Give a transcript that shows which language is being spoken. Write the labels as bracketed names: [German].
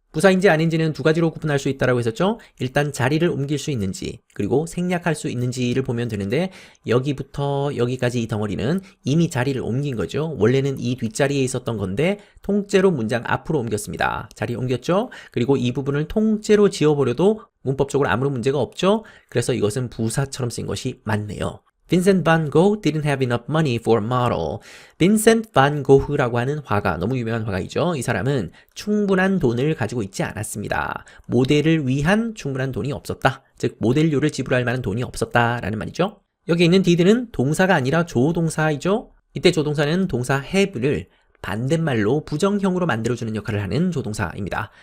[Korean] 부사인지 아닌지는 두 가지로 구분할 수 있다고 했었죠. 일단 자리를 옮길 수 있는지 그리고 생략할 수 있는지를 보면 되는데 여기부터 여기까지 이 덩어리는 이미 자리를 옮긴 거죠. 원래는 이 뒷자리에 있었던 건데 통째로 문장 앞으로 옮겼습니다. 자리 옮겼죠. 그리고 이 부분을 통째로 지워버려도 문법적으로 아무런 문제가 없죠. 그래서 이것은 부사처럼 쓰인 것이 맞네요. [English] Vincent van Gogh didn't have enough money for a model. [Korean] 빈센트 반 고흐라고 하는 화가, 너무 유명한 화가이죠. 이 사람은 충분한 돈을 가지고 있지 않았습니다. 모델을 위한 충분한 돈이 없었다. 즉 모델료를 지불할 만한 돈이 없었다라는 말이죠. 여기 있는 did는 동사가 아니라 조동사이죠. 이때 조동사는 동사 have를 반대말로 부정형으로 만들어주는 역할을 하는 조동사입니다.